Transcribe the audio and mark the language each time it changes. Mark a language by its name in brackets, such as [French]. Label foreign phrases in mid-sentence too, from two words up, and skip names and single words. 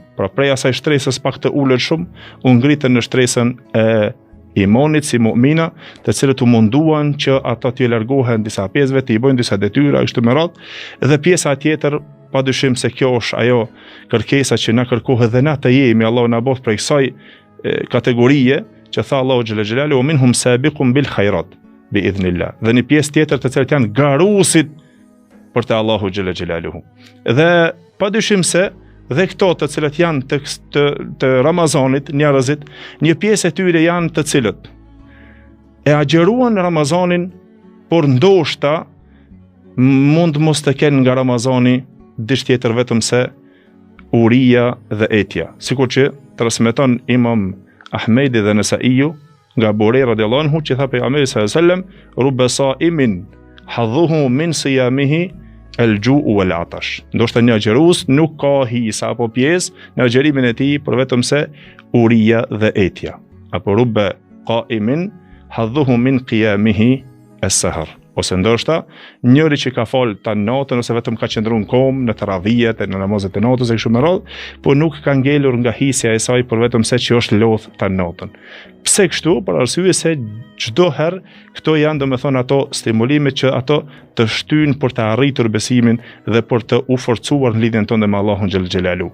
[Albanian] Pra prej asaj shtresës pak të ulët shumë, u ngritën në shtresën e imanit si mu'mina, të cilët u munduan që ata t'ju largohen disa pjesëve, t'i bëjnë disa detyra kështu me radhë, dhe pjesa tjetër padyshim se kjo është ajo kërkesa që na kërkohet dhe na të jemi, Allahu na bëft prej kësaj kategorie që tha Allahu [Arabic] جل جلاله منهم سابق بالخيرات بإذن الله. [Albanian] Dhe një pjesë tjetër të cilët janë garusit për te Allahu [Arabic] جل جلاله. [Albanian] Dhe padyshim se dhe këto të cilët janë të Ramazanit, njerëzit, një pjesë e tyre janë të cilët e agjeruan Ramazanin, por ndoshta mund mos të kenë nga Ramazani diç tjetër vetëm se uria dhe etja. Sikur që transmeton Imam Ahmedi dhe Nesaiu nga Buhari [Arabic] رضي الله عنه [Albanian] që tha pejgamberi [Arabic] صلى الله عليه وسلم, رب صائم حظه من صيامه الجوع والعطش. [Albanian] Ndoshta një agjerues nuk ka hisa apo pjesë në agjerimin e tij për vetëm se uria dhe etja. [Arabic] Apo رب قائم حظه من قيامه السهر. [Albanian] Ose ndoshta njëri që ka fal ta natën ose vetëm ka qëndruar në kom në taravijet e në namazet e natës e kështu me radhë, po nuk ka ngelur nga hisja e saj për vetëm se që është lodh ta natën. Pse kështu? Për arsye se çdo herë këto janë domethënë ato stimulimet që ato të shtyjnë për të arritur besimin dhe për të u forcuar në lidhjen tonë me Allahun [Arabic] جل جلاله.